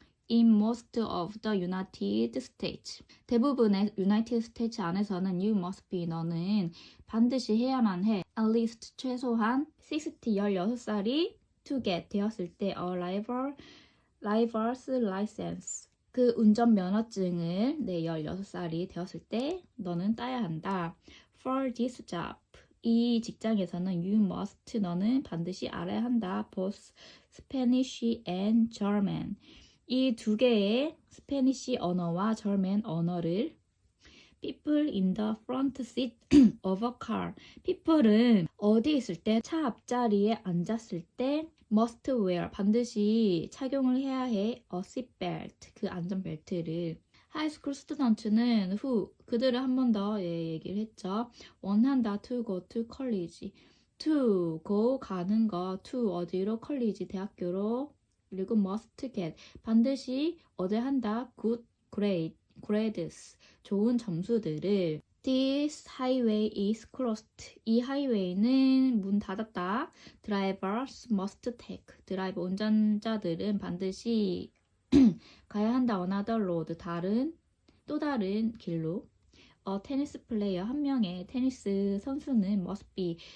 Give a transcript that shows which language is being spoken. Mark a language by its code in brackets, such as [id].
[en] In most of the United States [ko] 대부분의 United States 안에서는 [en] you must be [ko] 너는 반드시 해야만 해 at least 최소한 16살이 to get 되었을 때 [en] a driver's license [ko] 그 운전면허증을 16살이 되었을 때 너는 따야 한다. [en] For this job [ko] 이 직장에서는 [en] you must [ko] 너는 반드시 알아야 한다. [en] both Spanish and German [ko] 이 두 개의 스페니쉬 언어와 절맨 언어를. [en] People in the front seat of a car. [ko] people은 어디 있을 때 차 앞자리에 앉았을 때 must wear 반드시 착용을 해야 해 a seatbelt 그 안전벨트를. 하이스쿨 스튜던트는 who 그들을 한 번 더 얘기를 했죠. 원한다 [en] to go to college. [ko] to go 가는 거 to 어디로 college 대학교로 그리고 must get 반드시 얻어야 한다 [en] good grades [ko] 좋은 점수들을 [en] This highway is closed. [ko] 이 하이웨이는 문 닫았다. [en] Drivers must take. [ko] 드라이버 운전자들은 반드시 가야 한다. [en] Another road. [ko] 또 다른 길로. 테니스 플레이어 한 명의 테니스 선수는 must be.